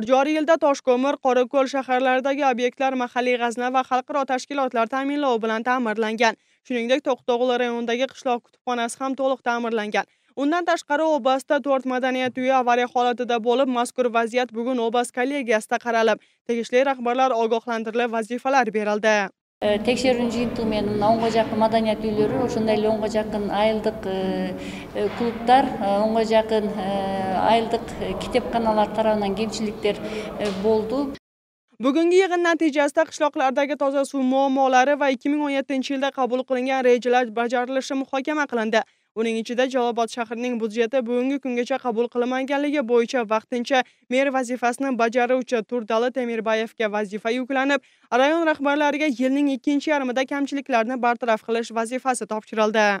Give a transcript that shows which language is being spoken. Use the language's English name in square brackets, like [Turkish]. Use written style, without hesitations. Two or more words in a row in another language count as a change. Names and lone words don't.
[Uzbek] Joriy yilda Toshko'mir, Qorako'l shaharlaridagi obyektlar mahalliy g'azna va xalqaro tashkilotlar ta'minlovi bilan ta'mirlangan. Shuningdek, To'qtog'ul rayonidagi qishloq kutubxonasi ham to'liq ta'mirlangan. Undan tashqari oblastda 4 madaniyat uyi avariya holatida bo'lib, mazkur vaziyat bugun oblast kollegiyasida qaralib, tegishli rahbarlar ogohlantirilib, vazifalar berildi. [Kyrgyz] Tekşerүүнүн жыйынтыгы менен 10га жакын маданият үйлөрү, ошондой эле 10га жакын айылдык клубдар, 10га жакын айылдык китепканалар тарабынан кемчиликтер болду. [Uzbek] Bugungi yig'in natijasida qishloqlardagi toza suv muammolari va 2017-yilda qabul qilingan rejalar bajarilishi muhokama qilindi. Uning ichida Jalolobod shahrining budjeti bugungi kungacha qabul qilinmaganligi bo'yicha vaqtincha mer vazifasini bajaruvchi Turdali Temirbayevga vazifa yuklanib, rayon rahbarlariga yilning 2-yarmida kamchiliklarni bartaraf qilish vazifasi topshirildi.